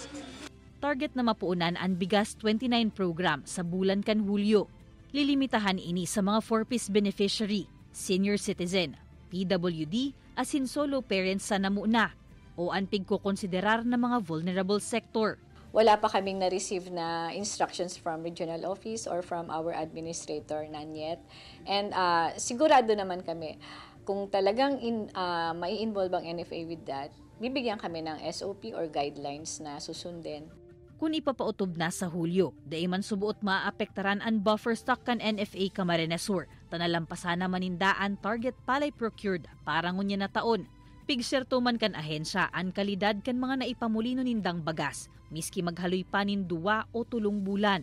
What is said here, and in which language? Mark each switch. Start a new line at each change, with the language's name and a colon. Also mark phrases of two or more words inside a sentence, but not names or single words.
Bikol: Target na mapuunan ang Bigas 29 program sa bulan kan Hulyo. Lilimitahan ini sa mga 4-piece beneficiary,
English: senior citizen,
Bikol: PWD, asin
English: solo parents
Bikol: sa namuna, o ang pigkukonsiderar na mga
English: vulnerable sector.
Filipino: Wala pa kaming na-receive na
English: instructions from regional office or from our administrator, none yet.
Bikol: And sigurado naman kami, kung talagang mai-involve ang NFA
English: with that,
Filipino: bibigyan kami ng SOP or guidelines na susundin.
Bikol: Kung ipapautob na sa Hulyo, daiman subuot maapektaran ang
English: buffer stock
Bikol: kan NFA Camarines Sur, tanalampasan na manindaan target palay procured para ngunya na taon. Pigserto man kan ahensya ang kalidad kan mga naipamulino nindang bagas, miski maghaloy pa nin 2 o 3 bulan.